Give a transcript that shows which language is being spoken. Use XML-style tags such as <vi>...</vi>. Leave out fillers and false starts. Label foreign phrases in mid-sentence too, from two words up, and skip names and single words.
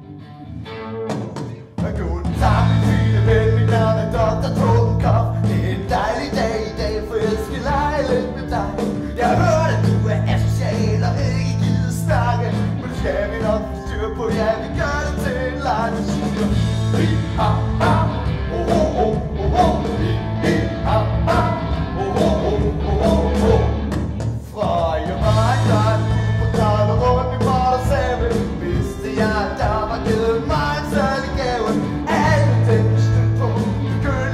<de>Guten Tag,</de> <da>min fine ven, mit navn er Dr. Totenkopf. Det er en dejlig dag i dag, for jeg skal lege lidt med dig. Jeg har hørt, at du er asocial og ikke gider snakke, men det skal vi nok få styr på, ja, vi gør det til en leg, vi siger. Hi, ha, ha, oh, oh, oh, oh, oh. Hi, ha, ha, oh, oh, oh, oh, oh, oh. Fra jeg var en gang, på taget rundt i Mordersave, vidste jeg, der var givet mig en særlig gave. Alle dem stødt på,</da>